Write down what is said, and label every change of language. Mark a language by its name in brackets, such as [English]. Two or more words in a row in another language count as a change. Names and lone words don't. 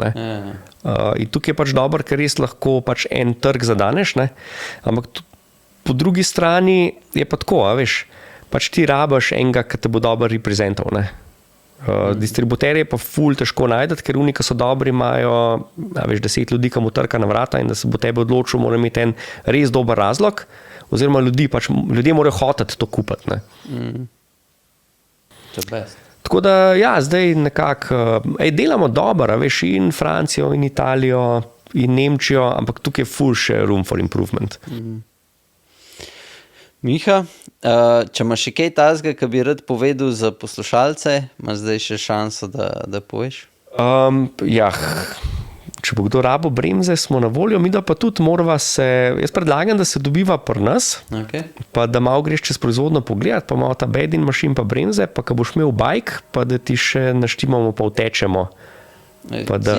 [Slovenian] In tukaj je pač dobro, ker res lahko pač en trg zadaneš, ampak po drugi strani je pa tako, veš, pač ti rabaš enega, ki te bo dobro reprezental, distributerje pa ful težko najdeti, ker oni, ki so dobri, imajo 10 ljudi, ki mu trka na vrata in da se bo tebe odločil, mora imeti en res dober razlog, oziroma ljudje morajo hoteti to kupiti. Tako da, zdaj nekako delamo dobro, veš, in Francijo, in Italijo, in Nemčijo, ampak tukaj je ful še [English] room for improvement. [Slovenian] Miha, če imaš še kaj tazga, ki bi rad povedal za poslušalce, imaš zdaj še šanso, da poveš? Če bo kdo rabo bremze, smo na voljo, mi da pa tudi morava se, jaz predlagam, da se dobiva pri nas, pa da malo greš čez proizvodno pogledati, pa malo ta bedin mašin pa bremze, pa ko boš imel bike, pa da ti še naštimamo, pa utečemo Pa da